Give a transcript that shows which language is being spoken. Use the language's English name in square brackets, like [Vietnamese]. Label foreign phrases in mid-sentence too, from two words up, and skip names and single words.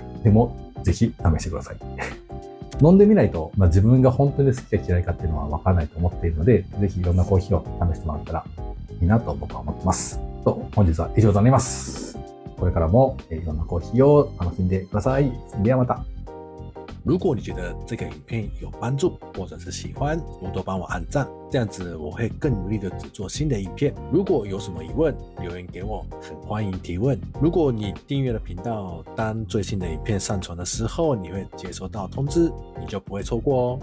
[Japanese] でも、ぜひ試してください。飲んでみないと、自分が本当に好きか嫌いかっていうのは分からないと思っているので、ぜひいろんなコーヒーを試してもらったらいいなと僕は思ってます。本日は以上となります。これからもいろんなコーヒーを楽しんでください。ではまた。 [Chinese] 如果你觉得这个影片有帮助，或者是喜欢，多多帮我按赞，这样子我会更努力的制作新的影片。如果有什么疑问，留言给我，很欢迎提问。如果你订阅了频道，当最新的影片上传的时候，你会接收到通知，你就不会错过哦。